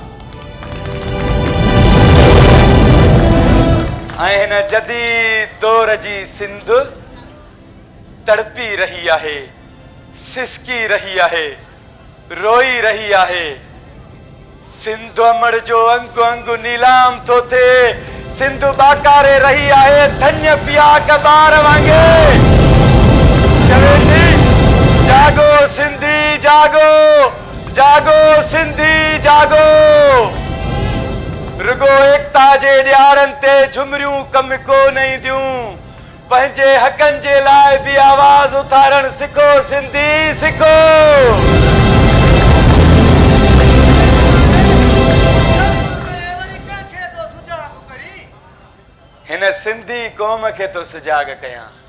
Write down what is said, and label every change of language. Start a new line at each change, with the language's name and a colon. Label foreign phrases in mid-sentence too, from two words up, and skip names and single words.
Sindhi: ऐं हिन जदीद दौर जी सिंध तड़पी रही आहे, सिसकी रही आहे, रोई रही आहे। सिंध अमड़ जो अंगु अंगु नीलाम तो थे, सिंध बाकारे रही आहे धन्य पिया कबार वांगे। चवे थी जागो सिंधी जागो, जागो सिंधी जागो। रुगो एकता जे ॾियारनि ते झुमरियूं कम को नहीं दियूं, पंहिंजे हक़नि जे लाइ बि आवाज़ उथारण सिखो, सिंधी सिखो। हिन सिंधी क़ौम खे तो सुजाग कयां।